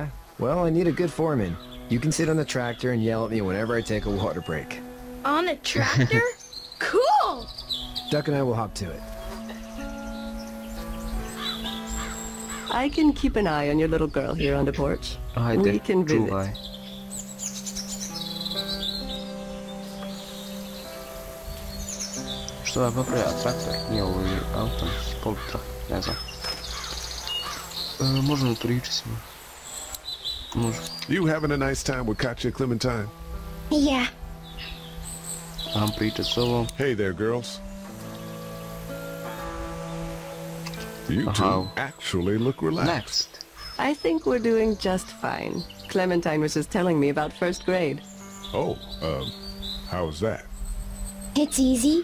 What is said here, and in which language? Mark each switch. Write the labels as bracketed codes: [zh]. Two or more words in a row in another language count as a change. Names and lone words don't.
[en] Well, I need a good foreman. You can sit on the tractor and yell at me whenever I take a water break. On the tractor? Cool! Duck and I will hop to it. I can keep an eye on your little girl here on the porch. We can visit. [hr] Što je napravio traktor? Nije ovo je auto, polutrak, ne znam. Možemo pričati s njim. Može. [en] You having a nice time with Katja, Clementine? Yeah. [hr] Vam pričat s ovom. [en] Hey there, girls. You two actually look relaxed. Next. I think we're doing just fine. Clementine was just telling me about first grade. Oh, how's that? It's easy.